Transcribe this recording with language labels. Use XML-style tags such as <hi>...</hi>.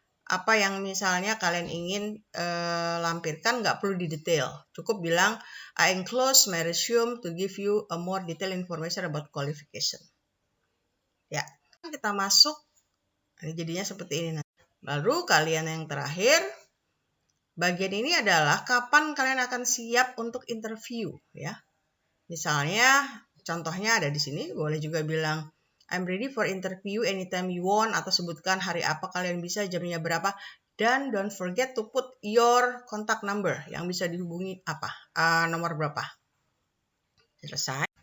<id>Apa yang misalnya kalian ingin lampirkan nggak perlu didetail. Cukup bilang,</id> <en>I enclose my resume to give you a more detailed information about qualification.</en> <id>Ya, kita masuk. Ini jadinya seperti ini. Lalu kalian yang terakhir, bagian ini adalah kapan kalian akan siap untuk interview ya. Misalnya contohnya ada di sini, boleh juga bilang</id> <en>I'm ready for interview anytime you want,</en> <id>atau sebutkan hari apa kalian bisa, jamnya berapa, dan</id> <en>don't forget to put your contact number</en> <id>yang bisa dihubungi apa, nomor berapa. Selesai.</id>